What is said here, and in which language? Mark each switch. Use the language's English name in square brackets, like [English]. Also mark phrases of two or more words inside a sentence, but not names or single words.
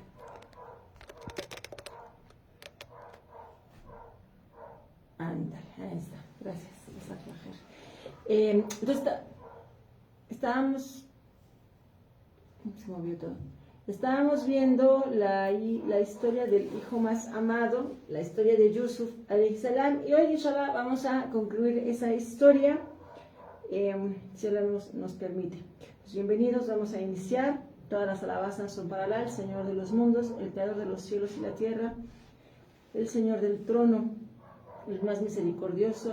[Spanish] Ándale, ahí está. Gracias. Entonces, estábamos... Se movió todo. Estábamos viendo la historia del hijo más amado, la historia de Yusuf [Arabic] عليه السلام, [Spanish] y hoy inshallah vamos a concluir esa historia, si Allah nos permite. Pues bienvenidos, vamos a iniciar. Todas las alabanzas son para Allah, el Señor de los mundos, el creador de los cielos y la tierra, el Señor del trono, el más misericordioso.